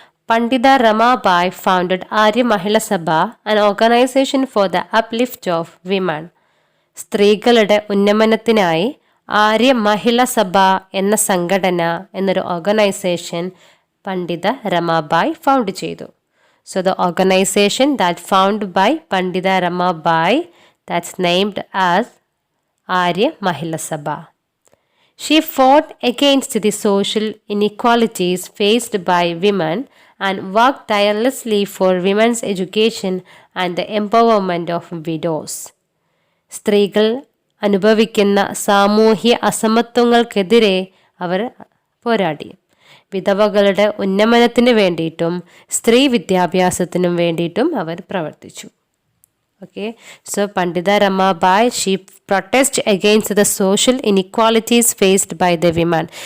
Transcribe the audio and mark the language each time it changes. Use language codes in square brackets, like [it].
[en] Pandita Ramabai founded Arya Mahila Sabha, an organisation for the uplift of women. [ml] സ്ത്രീകളുടെ ഉന്നമനത്തിനായി ആര്യ മഹിള സഭ എന്ന സംഘടന എന്നൊരു ഓർഗനൈസേഷൻ പണ്ഡിത രമാബായ് ഫൗണ്ട് ചെയ്തു. [en] So the organization that founded by Pandita Ramabai, that's named as Arya Mahila Sabha. She fought against the social inequalities faced by women and worked tirelessly for women's education and the empowerment of widows. [ml] സ്ത്രീകൾ അനുഭവിക്കുന്ന സാമൂഹ്യ അസമത്വങ്ങൾക്കെതിരെ അവർ പോരാടി. വിധവകളുടെ ഉന്നമനത്തിന് വേണ്ടിയിട്ടും സ്ത്രീ വിദ്യാഭ്യാസത്തിനും വേണ്ടിയിട്ടും അവർ പ്രവർത്തിച്ചു. [en] Okay, so Pandita Ramabai she protest against the social inequalities faced by the women.